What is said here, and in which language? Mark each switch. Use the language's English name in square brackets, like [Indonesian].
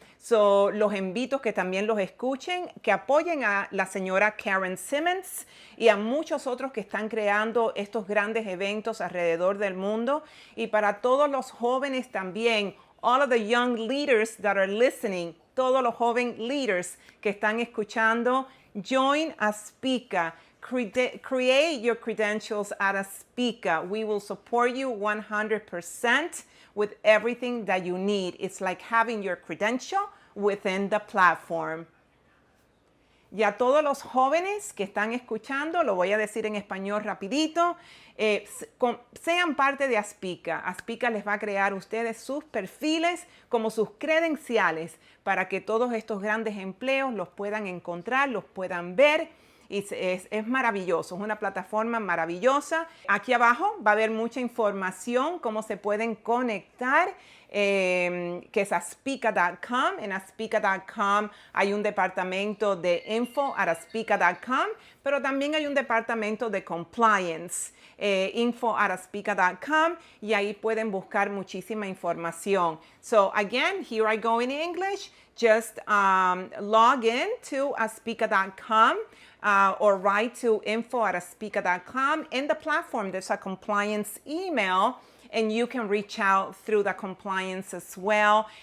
[Spanish] Los invito a que también los escuchen, que apoyen a la señora Karen Simmons y a muchos otros que están creando estos grandes eventos alrededor del mundo. Y para todos los jóvenes también, [English] all of the young leaders that are listening, [Spanish] todos los jóvenes leaders que están escuchando, [English] join ASPIKA. Create your credentials at ASPIKA. We will support you 100% with everything that you need. It's like having your credential within the platform. [Spanish] Y a todos los jóvenes que están escuchando, lo voy a decir en español rapidito, sean parte de ASPIKA. ASPIKA les va a crear a ustedes sus perfiles como sus credenciales para que todos estos grandes empleos los puedan encontrar, los puedan ver. Y es maravilloso, es una plataforma maravillosa. Aquí abajo va a haber mucha información, cómo se pueden conectar, que es aspika.com. En aspika.com hay un departamento de info@aspika.com, pero también hay un departamento de compliance, info@aspika.com, y ahí pueden buscar muchísima información. [English] So again, here I go in English. Just log in to aspika.com. Or write to info@aspika.com. In the platform, there's a compliance email, and you can reach out through the compliance as well.